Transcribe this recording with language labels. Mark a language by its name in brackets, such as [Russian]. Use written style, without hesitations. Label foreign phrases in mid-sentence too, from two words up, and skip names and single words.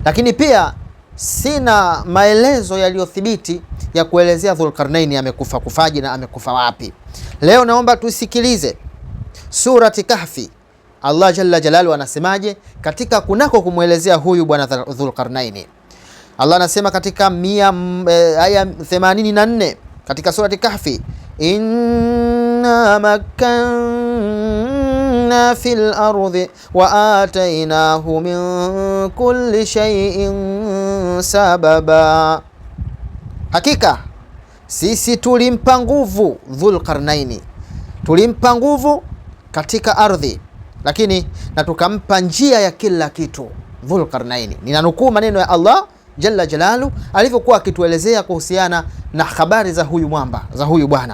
[Swahili] Lakini pia sina maelezo yaliyothibiti ya kuelezea Dhulqarnaini amekufa kufaji na amekufa wapi. Leo naomba tusikilize surati Kahfi, Allah [Arabic] جل جلاله [Swahili] anasemaje katika kunako kumwelezea huyu bwana Dhulqarnaini. Allah anasema katika aya 84 katika surati Kahfi, [Arabic] إنا مكنا في الأرض وآتيناه من كل شيء سببا, [Swahili] hakika sisi tulimpa nguvu Dhulqarnaini, tulimpa nguvu katika ardhi, lakini na tukampa njia ya kila kitu Dhulqarnaini. Ninanukuu maneno ya Allah [Arabic] جل جلاله [Swahili] alivyokuwa akituelezea kuhusiana na habari za huyu mwamba, za huyu bwana.